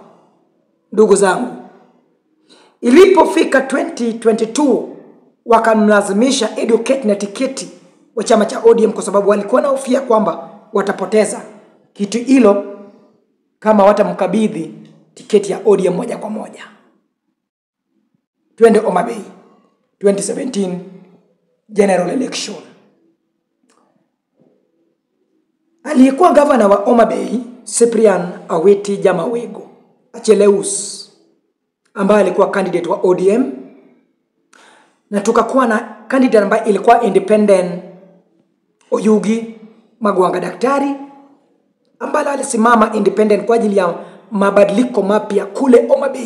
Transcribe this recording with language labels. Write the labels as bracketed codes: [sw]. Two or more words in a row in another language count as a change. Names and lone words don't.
[sw] Ndugu zangu, ilipofika 2022 wakamlazimisha Said Okech na tiketi wa chama cha ODM kwa sababu walikuwa na hofia kwamba watapoteza kitu hilo kama watamkabidhi tiketi ya ODM moja kwa moja. Twende Homa Bay 2017 [en] general election. [sw] Aliyekuwa gavana wa Homa Bay Cyprian Awiti Jamawego Acheleus, ambaye alikuwa candidate wa ODM, na tukakuwa na candidate ambaye ilikuwa independent Oyugi Magwanga daktari, ambaye alisimama independent kwa ajili ya mabadiliko mapya kule Homa Bay.